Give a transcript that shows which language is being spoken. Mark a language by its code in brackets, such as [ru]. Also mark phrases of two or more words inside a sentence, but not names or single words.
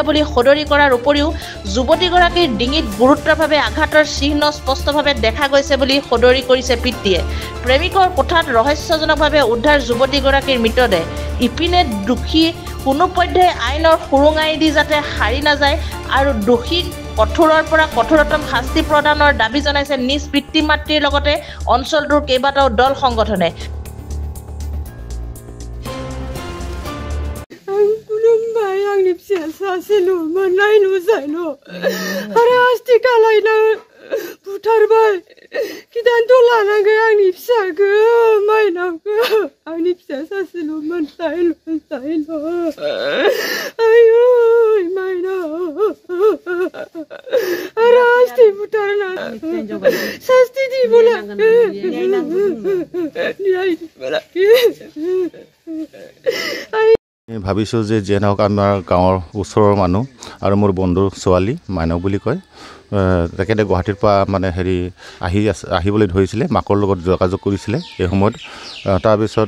[as] বুলি সদৰি কৰাৰ উপৰিও যুৱতীগৰাকীৰ ডিঙিত গুৰুতৰভাৱে আঘাতৰ চিহ্ন স্পষ্টভাৱে দেখা গৈছে বুলি সদৰি কৰিছে পিতৃয়ে প্ৰেমিকৰ কোঠাত ৰহস্যজনকভাৱে উদ্ধাৰ যুৱতীগৰাকীৰ মৃতদেহ ইপিনে দোষী কোনোপধ্যে আইনৰ সুৰুঙাই দি যাতে হাৰি নাযায় আৰু দোষীক কঠোৰৰ পৰা কঠোৰতম শাস্তি প্ৰদানৰ দাবী জনাইছে নিজ পিতৃ মাতৃৰ লগতে অঞ্চলটোৰ কেইবাটাও দল সংগঠনে [brx] बुथारबाय किदानथ' लानांगौ आंनि फिसाखौ माइनावखौ आंनि फिसाया सासेल'मोन जायल' आयौ माइनाव आरो आस्ति बुथारना शास्ति दिबोला [as] ভাবিছোঁ যে নহওক আমাৰ গাঁৱৰ ওচৰৰ মানুহ আৰু মোৰ বন্ধুৰ ছোৱালী মাইনাও বুলি কয় তেখেতে গুৱাহাটীৰ পৰা মানে আহিবলৈ ধৰিছিলে মাকৰ লগত যোগাযোগ কৰিছিলে এই সময়ত তাৰপিছত